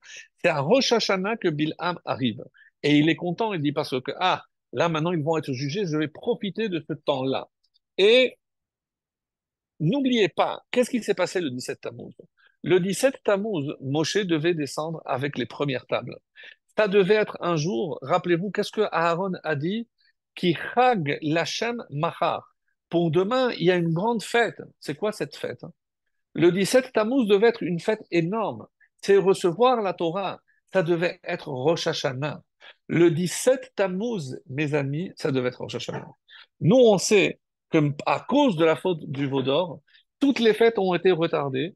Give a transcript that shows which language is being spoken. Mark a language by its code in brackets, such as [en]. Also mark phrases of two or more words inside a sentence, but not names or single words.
[fr] C'est à Rosh Hashanah que Bilham arrive. Et il est content, il dit parce que, ah, là maintenant ils vont être jugés, je vais profiter de ce temps-là. Et n'oubliez pas, qu'est-ce qui s'est passé le 17 Tammuz? Le 17 Tammuz, Moshe devait descendre avec les premières tables. Ça devait être un jour, rappelez-vous, qu'est-ce que Aaron a dit? [he] כי חג לכם מחר. [fr] Pour demain, il y a une grande fête. C'est quoi cette fête? Le 17 Tammuz devait être une fête énorme. C'est recevoir la Torah. Ça devait être Rosh Hashanah. Le 17 Tammuz, mes amis, ça devait être Rosh Hashanah. Nous, on sait que à cause de la faute du veau d'or, toutes les fêtes ont été retardées.